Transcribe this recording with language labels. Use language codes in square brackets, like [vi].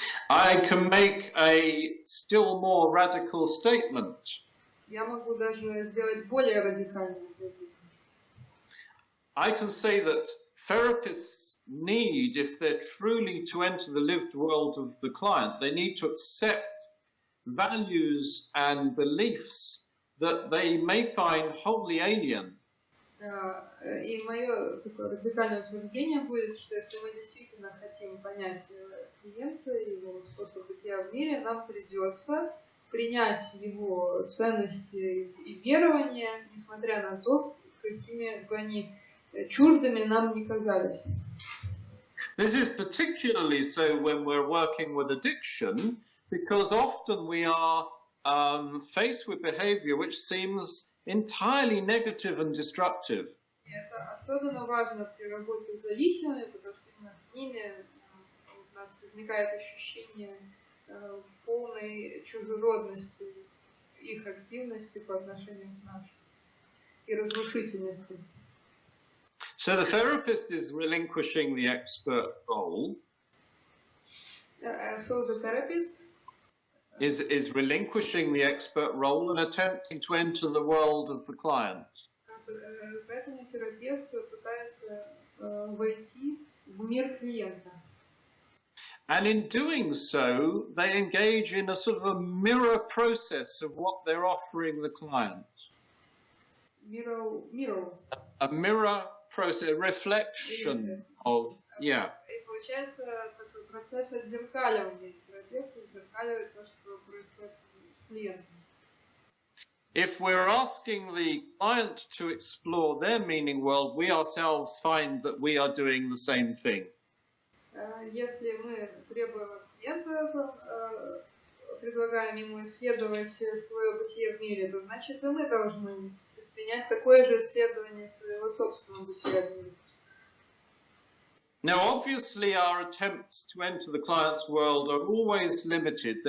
[en] I can make a still more radical statement. [ru] Я могу даже сделать более радикальное заявление. [en] I can say that therapists need, if they're truly to enter the lived world of the client, they need to accept values and beliefs that they may find wholly alien. [ru] И мое такое радикальное утверждение будет, что если мы действительно хотим понять клиента, его способ бытия в мире, нам придется принять его ценности и верования, несмотря на то, какими бы они чуждыми нам не казались. [en] This is particularly so when we're working with addiction, because often we are faced with behavior which seems entirely negative and destructive. [ru] И это особенно важно при работе с зависимыми, потому что именно с ними у нас возникает ощущение полной чужеродности их активности по отношению к нашей и разрушительности. [en] So the therapist is relinquishing the expert role. So the therapist is relinquishing the expert role and attempting to enter the world of the client. [ru] Поэтому терапевт пытается войти в мир клиента. [en] And in doing so, they engage in a sort of a mirror process of what they're offering the client. Mirror. A mirror process, a reflection of, yeah. [ru] И получается такой процесс отзеркаливания. Терапевт отзеркаливает то, что происходит с клиентом. [en] If we're asking the client to explore their meaning world, we ourselves find that we are doing the same thing. [ru] Если мы требуем от клиента, предлагаем ему исследовать свое бытие в мире, то значит и мы должны предпринять такое же исследование своего собственного бытия в мире. [en] Now, obviously, our attempts to enter the client's world are always limited.